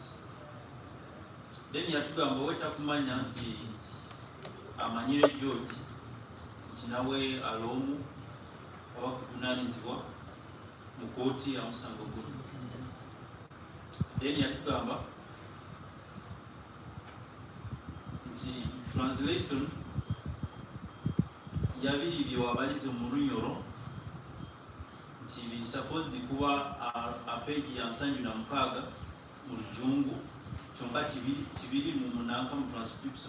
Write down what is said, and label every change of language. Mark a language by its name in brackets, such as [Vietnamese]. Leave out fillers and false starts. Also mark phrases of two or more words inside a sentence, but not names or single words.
[Nyoro] Then yatugamba wetakumanya nti amanyire George nti nawe al'omu aba kuvunaanyizibwa mu kooti ya musango guno. Then yatugamba nti translation yabiri bye wabalize mu Lunyoro nti supposed kuba [English] a page [Nyoro] ya 76 mu Lujungu kyonka kibiri mu Munanka mu transcription.